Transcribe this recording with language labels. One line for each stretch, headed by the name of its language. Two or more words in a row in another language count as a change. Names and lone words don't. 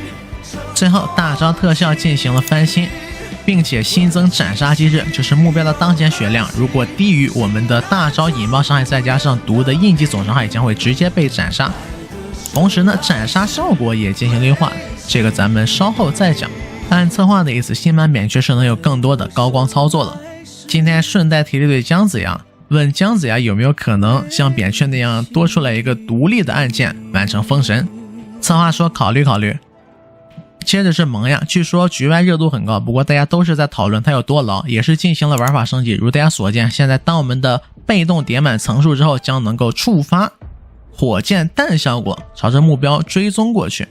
Chinese: 最後大招特效進行了翻新，並且新增斬殺機制，就是目標的當前血量如果低於我們的大招引爆傷害再加上毒的印記總傷害，將會直接被斬殺。同時呢，斬殺效果也進行了優化，這個咱們稍後再講。按策劃的意思，新版扁鹊是能有更多的高光操作了。今天順帶提了對姜子牙，問姜子牙有沒有可能像扁鹊那樣多出來一個獨立的按鍵完成封神。策劃說考慮考慮。接着是萌芽，據說局外熱度很高，不過大家都是在討論它有多牢，也是進行了玩法升級。如大家所見，現在当我們的被動疊滿層數之後，將能夠觸發火箭彈效果，朝着目標追蹤過去。